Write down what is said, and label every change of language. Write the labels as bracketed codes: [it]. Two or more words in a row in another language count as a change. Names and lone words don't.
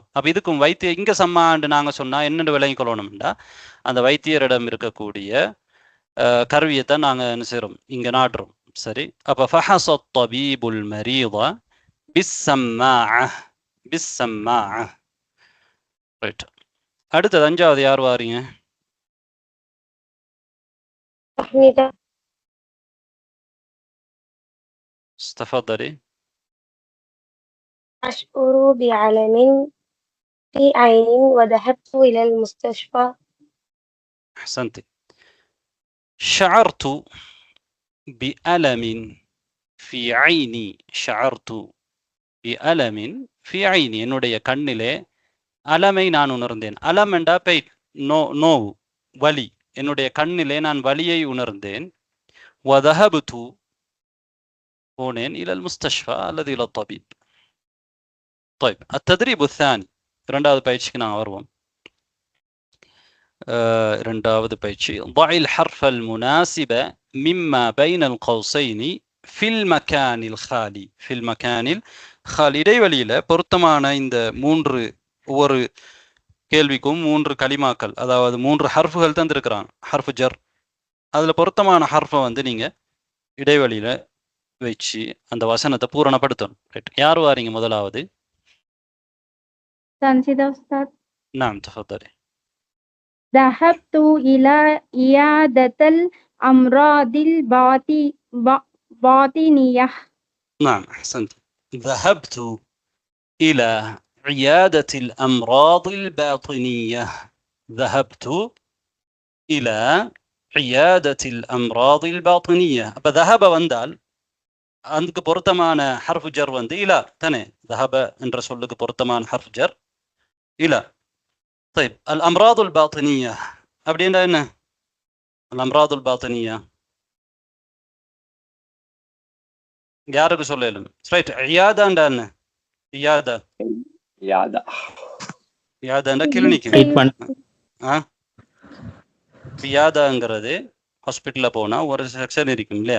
[ta] அப்ப இதுக்கும் வைத்திய இங்க சம்மான்னு நாங்க சொன்னா என்னென்னு விளங்கிக் கொள்ளணும்டா அந்த வைத்தியரிடம் இருக்கக்கூடிய கருவியைத்தான் நாங்க என்ன செய்யறோம் இங்க நாடுறோம். சரி. அப்ப [ar] فحص الطبيب المريض بالسماعة. [ta] ரைட். அடுத்தது 5வது யார் வாரீங்க? [ar] تفضلي. أشعر بعلم في عيني وذهبت إلى المستشفى. أحسنتي. شعرت بألم في عيني. شعرت بألم في عيني. [ta] என்னுடைய கண்ணிலே அலமை நான் உணர்ந்தேன். அலம் என்றா பெயின், நோவு, வலி. என்னுடைய கண்ணிலே நான் வலியை உணர்ந்தேன். [ar] وذهبت போனேன் إلى المستشفى الذي إلى الطبيب. طيب التدريب الثاني. [ta] இரண்டாவது பயிற்சிக்கு நான் வருவோம். இரண்டாவது பயிற்சி. [ar] ضع الحرف المناسب مما بين القوسين في المكان الخالي. في المكان الخالي. [ta] இடைவெளியில பொருத்தமான இந்த ஒவ்வொரு கேள்விக்கும் 3 கலிமாக்கள், அதாவது 3 ஹர்ஃபுகள் தந்திருக்கிறாங்க. ஹர்ஃபு ஜர். அதுல பொருத்தமான ஹர்ஃபை வந்து நீங்க இடைவெளியில வச்சு அந்த வசனத்தை பூரணப்படுத்தணும். ரைட். யார் வாரீங்க முதலாவது? [ar] تنسيد أستاذ. نعم تفضلي. ذهبت إلى عيادة الأمراض الباطنية. نعم أحسنت. ذهبت إلى عيادة الأمراض الباطنية. ذهبت إلى عيادة الأمراض الباطنية. [ta] அப்ப ذهب வந்தால் அதுக்கு பொருத்தமான ஹர்ஃபு ஜர் வந்து இலா தானே. ذهب என்ற சொல்லுக்கு பொருத்தமான ஹர்ஃபு ஜர் இலா. [ar] طيب الأمراض الباطنية [ta] அப்படின்னா என்ன? [ar] الأمراض الباطنية [ta] யாருக்கு சொல்லலும்? ரைட். இயாதாண்டா என்ன? இயாதாண்டா கிளினிக். இயாதாங்கிறது ஹாஸ்பிட்டல்ல போனா ஒரு செக்ஷன் இருக்கும் இல்லையா?